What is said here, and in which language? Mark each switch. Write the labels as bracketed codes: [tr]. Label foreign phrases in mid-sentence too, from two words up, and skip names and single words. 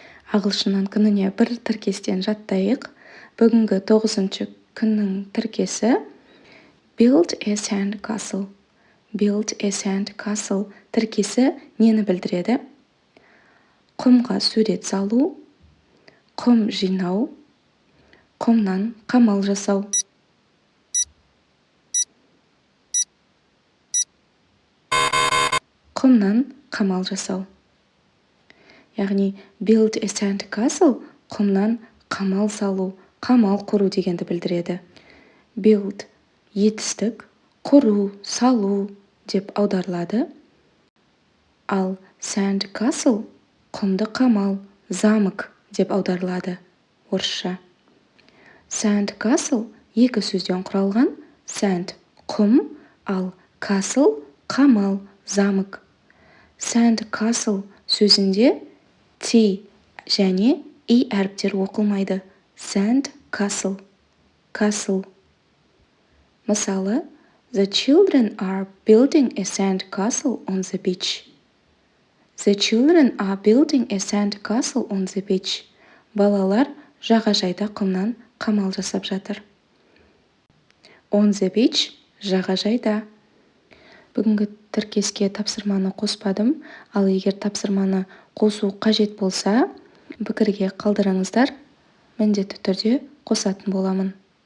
[kk] Ағылшыннан күніне бір тіркестен жаттайық. Бүгінгі 9-шы күннің тіркесі [en] Build a sand castle. Build a sand castle [kk] тіркесі нені білдіреді? Құмға сурет салу, құм жинау, құмнан қамал жасау. Құмнан қамал жасау. Яғни [en] build a sand castle [kk] құмнан қамал салу, қамал құру дегенді білдіреді. Build етістік, құру, салу деп аударылады. Ал [en] sand castle [kk] құмды қамал, замок деп аударылады орысша. [en] Sand castle [kk] екі сөзден құралған. Sand құм, ал castle қамал, замок. [en] Sand castle [kk] сөзінде T және I әріптер оқылмайды. [en] Sand castle. Castle. Мысалы, The children are building a sand castle on the beach. The children are building a sand castle on the beach. [kk] Балалар жағажайда құмнан қамал жасап жатыр. [en] On the beach [kk] жағажайда. Бүгінгі тіркеске тапсырманы қоспадым, ал егер тапсырманы қосу қажет болса, пікірге қалдырыңыздар, міндетті түрде қосатын боламын.